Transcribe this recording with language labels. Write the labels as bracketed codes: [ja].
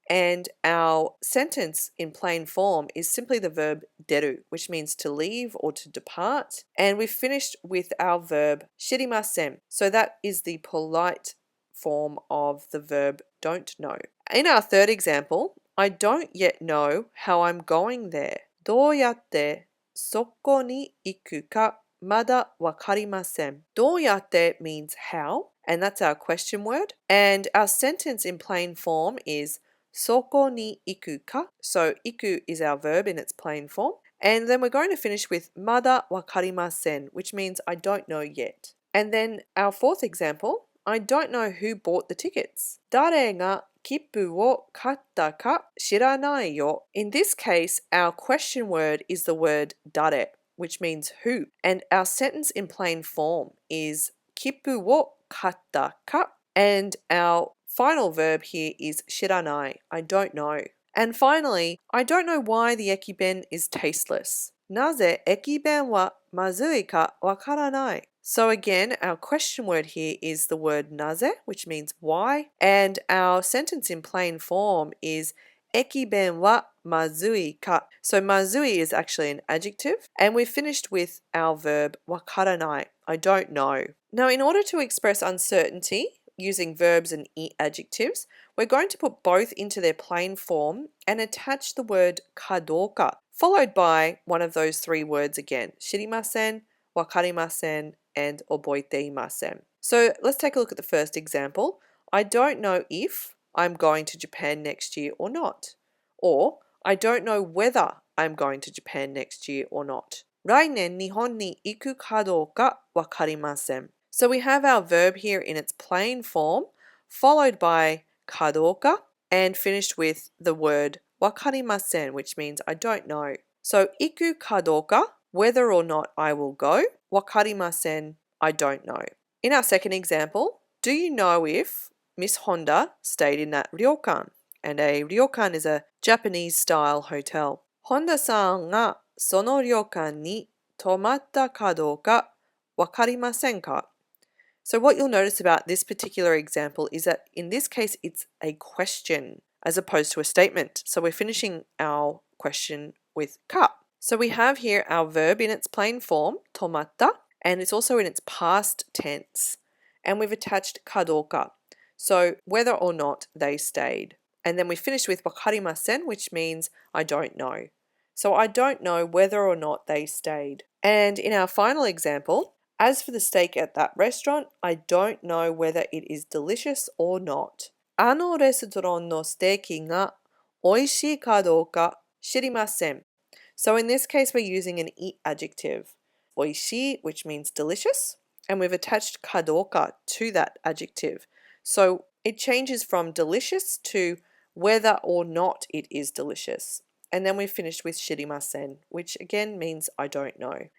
[en] And our sentence in plain form is simply the verb deru, which means to leave or to depart. And we've finished with our verb shirimasen. So that is the polite form of the verb don't know. In our third example, I don't yet know how I'm going there. [ja] どうやってそこに行くか Mada wakarimasen. [en] どうやって means how, and that's our question word. And our sentence in plain form is [ja] そこに行くか. [en] So 行く is our verb in its plain form. And then we're going to finish with [ja] mada wakarimasen, [en] which means I don't know yet. And then our fourth example, I don't know who bought the tickets. [ja] 誰が切符を買ったか知らないよ. [en] In this case, our question word is the word 誰, which means who. And our sentence in plain form is [ja] 切符を買ったか. [en] And our final verb here is 知らない, I don't know. And finally, I don't know why the ekiben is tasteless. [ja] なぜ駅弁はまずいかわからない. [en] So again, our question word here is the word naze, which means why, and our sentence in plain form is [ja] ekiben wa mazui ka. [en] So mazui is actually an adjective, and we've finished with our verb wakaranai, I don't know. Now, in order to express uncertainty using verbs and adjectives, we're going to put both into their plain form and attach the word kadoka, followed by one of those three words again: shirimasen, wakarimasen, and oboeteimasen. So let's take a look at the first example. I don't know if I'm going to Japan next year or not. Or I don't know whether I'm going to Japan next year or not. [ja] 来年日本に行くかどうかわかりません. [en] So we have our verb here in its plain form, followed by かどうか and finished with the word わかりません, which means I don't know. So [ja] 行くかどうか, [en] whether or not I will go. Wakarimasen, I don't know. In our second example, do you know if Miss Honda stayed in that ryokan? And a ryokan is a Japanese style hotel. [ja] Honda-sanがそのryokanに泊まったかどうかわかりませんか? [en] So what you'll notice about this particular example is that in this case it's a question as opposed to a statement. So we're finishing our question with ka. So we have here our verb in its plain form, tomatta, and it's also in its past tense. And we've attached kadoka, so whether or not they stayed. And then we finish with wakarimasen, which means I don't know. So I don't know whether or not they stayed. And in our final example, as for the steak at that restaurant, I don't know whether it is delicious or not. [ja] あのレストランのステーキが美味しいかどうか知りません. [en] So in this case, we're using an adjective, oishi, which means delicious, and we've attached kadoka to that adjective. So it changes from delicious to whether or not it is delicious. And then we finished with shirimasen, which again means I don't know.